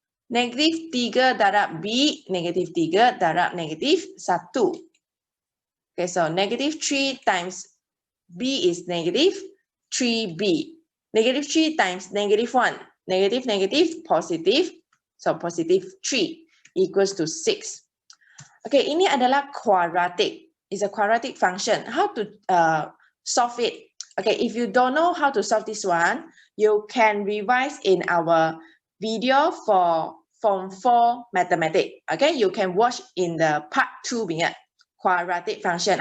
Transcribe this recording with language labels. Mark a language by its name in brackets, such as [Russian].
[Malay] Negatif 3 darab B, negatif 3 darab negatif 1. [English] Okay, so negative 3 times B is negative 3B. Negative 3 times negative 1. Negative, negative, positive. So positive 3 equals to 6. [Malay] Okay, ini adalah quadratic. [English] It's a quadratic function. How to solve it? Okay, if you don't know how to solve this one, you can revise in our video for Form 4 Mathematics. Okay, you can watch in the part 2 quadratic function.